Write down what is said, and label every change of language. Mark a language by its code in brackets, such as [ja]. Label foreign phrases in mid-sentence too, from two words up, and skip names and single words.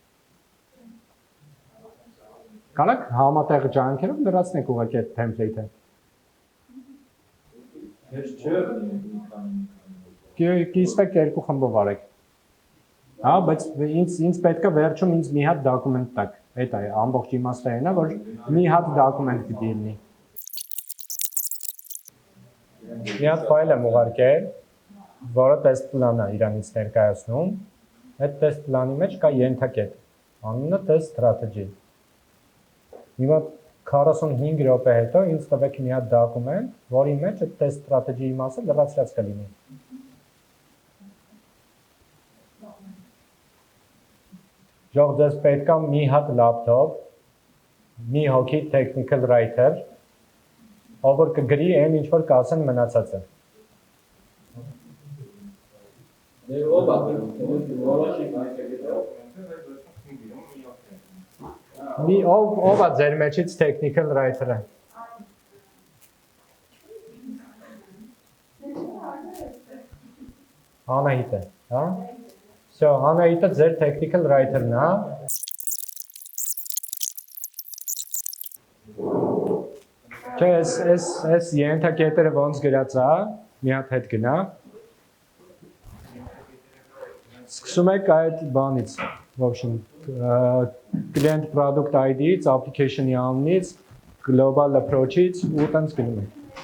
[hy] Կարաք համատեղ ջանքերով լրացնեք ուղղակի այդ template-ը։ Կիսվեք երկու խմբով արեք։ Հա, բայց ինձ պետք է վերջում ինձ մի հատ դոկումենտ տակ։ Այդ է, ամբողջ իմաստը այն է, որ մի հատ դոկումենտ պիտի լինի։ Մի հատ ֆայլ եմ ուղարկել, որը [en] test plan- [hy] ը իրանից ներկայացնում։ Այդ [en] test plan- [hy] ի մեջ կա ենթակետ։ Անունը [en] test strategy։ [hy] Հիմա 45 րոպե հետո ինձ տվեք մի հատ դոկումենտ, որի մեջ այդ [en] test strategy- [hy] ի մասը լրացրած կլինի։ Ժող ձեզ պետք է մի հատ լապտոպ, մի հոգի [en] technical writer, [hy] ով որ կգրի այն ինչ որ կասեն մնացածը։ Ով է ձեր մեջից [en] technical writer- [hy] ը։ Անահիտ է, հա։ So, Անահիտը ձեր [en] technical writer- [hy] ն է։ Չէ, այս ենթակետերը ոնց գրած է, մի հատ հետ գնա։ Սկսում եք այդ բանից, [ru] в общем, [en] client product ID- [hy] ից, application-ի անունից, [en] global approach- [hy] ից ու տենց գնում ենք։